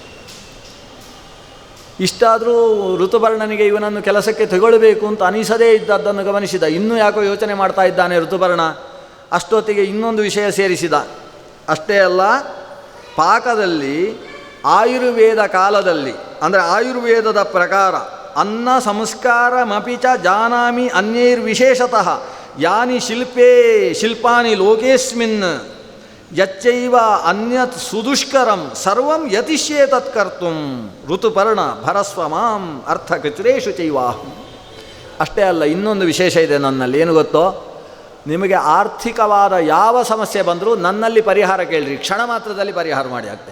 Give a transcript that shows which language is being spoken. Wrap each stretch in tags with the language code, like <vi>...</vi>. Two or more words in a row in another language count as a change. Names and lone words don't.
<kn>ಇಷ್ಟಾದರೂ ಋತುಪರ್ಣನಿಗೆ ಇವನನ್ನು ಕೆಲಸಕ್ಕೆ ತಗೊಳ್ಳಬೇಕು ಅಂತ ಅನಿಸದೇ ಇದ್ದದ್ದನ್ನು ಗಮನಿಸಿದ. ಇನ್ನೂ ಯಾಕೋ ಯೋಚನೆ ಮಾಡ್ತಾ ಇದ್ದಾನೆ ಋತುಪರ್ಣ. ಅಷ್ಟೊತ್ತಿಗೆ ಇನ್ನೊಂದು ವಿಷಯ ಸೇರಿಸಿದ. ಅಷ್ಟೇ ಅಲ್ಲ, ಪಾಕದಲ್ಲಿ ಆಯುರ್ವೇದ ಕಾಲದಲ್ಲಿ, ಅಂದರೆ ಆಯುರ್ವೇದದ ಪ್ರಕಾರ</kn> <sa>ಅನ್ನ ಸಂಸ್ಕಾರಮಪಿ ಚ ಜಾನಾಮಿ ಅನ್ಯೈರ್ವಿಶೇಷತಃ ಯಾನಿ ಶಿಲ್ಪಾನಿ ಲೋಕೇಸ್ಮಿನ್ ಯಚ್ಚೈವ ಅನ್ಯತ್ ಸುದುಷ್ಕರಂ ಸರ್ವಂ ಯತಿಷ್ಯೇ ತತ್ಕರ್ತುಂ ಋತುಪರ್ಣ ಭರಸ್ವ ಮಾಂ ಅರ್ಥಕಚುರೇಶು ಚೈವಾಹಂ.</sa> <kn>ಅಷ್ಟೇ ಅಲ್ಲ, ಇನ್ನೊಂದು ವಿಶೇಷ ಇದೆ ನನ್ನಲ್ಲಿ. ಏನು ಗೊತ್ತೋ, ನಿಮಗೆ ಆರ್ಥಿಕವಾದ ಯಾವ ಸಮಸ್ಯೆ ಬಂದರೂ ನನ್ನಲ್ಲಿ ಪರಿಹಾರ ಕೇಳಿರಿ, ಕ್ಷಣ ಮಾತ್ರದಲ್ಲಿ ಪರಿಹಾರ ಮಾಡಿ ಆಗ್ತೇನೆ.</kn>